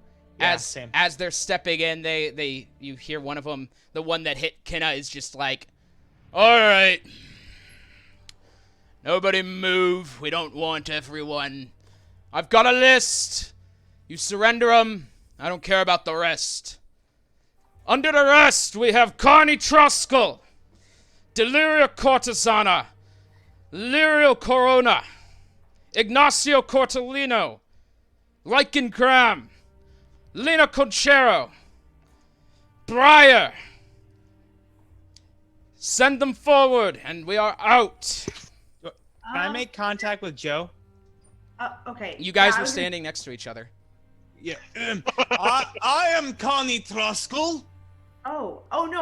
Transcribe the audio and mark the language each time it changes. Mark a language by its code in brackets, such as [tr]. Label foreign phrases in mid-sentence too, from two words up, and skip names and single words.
[en] As they're stepping in, you hear one of them, the one that hit Kinna, is just like, "All right, nobody move. We don't want everyone. I've got a list. You surrender them. I don't care about the rest. Under arrest, we have Carny Troskell, Deliria Cortesana, Lirio Corona, Ignacio Cortellino, Lycan Graham, Lena Conchero, Briar. Send them forward, and we are out." Can I make contact with Joe? Okay. You guys were standing next to each other. Yeah. I am Carny Troskell. Oh no!